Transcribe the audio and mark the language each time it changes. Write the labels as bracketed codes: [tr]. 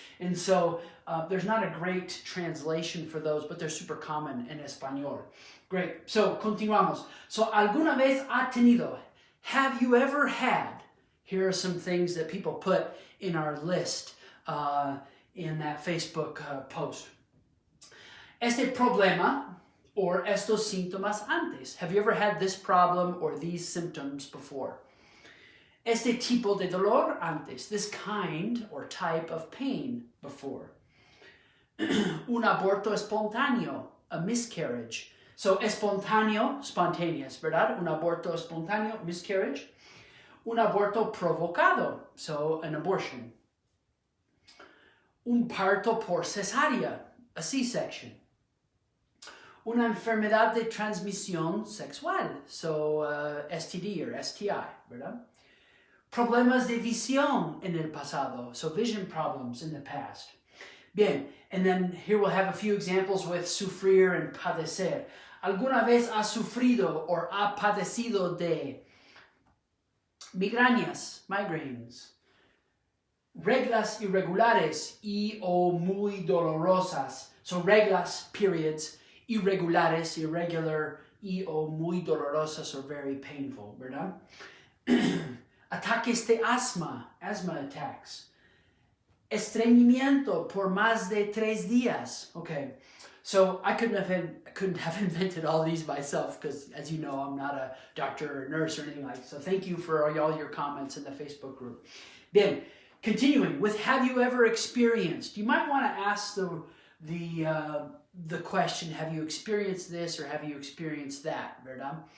[en] And so, there's not a great translation for those, but they're super common in Español. [es] Great. So, continuamos. So, ¿alguna vez ha tenido? [en] Have you ever had? Here are some things that people put in our list in that Facebook post. [es] Este problema or estos síntomas antes. [en] Have you ever had this problem or these symptoms before? [es] Este tipo de dolor antes. [en] This kind or type of pain before. [es] Un aborto espontáneo, a miscarriage. So, espontáneo, spontaneous, ¿verdad? Un aborto espontáneo, miscarriage. Un aborto provocado, so an abortion. Un parto por cesárea, a C-section. Una enfermedad de transmisión sexual, so STD or STI, ¿verdad? Problemas de visión en el pasado, so vision problems in the past. [en] Bien, and then here we'll have a few examples with sufrir and padecer. [es] ¿Alguna vez ha sufrido or ha padecido de migrañas, migraines, reglas irregulares y o muy dolorosas? So reglas, periods, irregulares, irregular, y o muy dolorosas or very painful, ¿verdad? Ataques de asma attacks. Estreñimiento por más de 3 días. [en] Okay, so I couldn't have invented all these myself because, as you know, I'm not a doctor or nurse or anything like that. So thank you for all your comments in the Facebook group. Bien, continuing with have you ever experienced? You might want to ask the question, have you experienced this or have you experienced that, ¿verdad?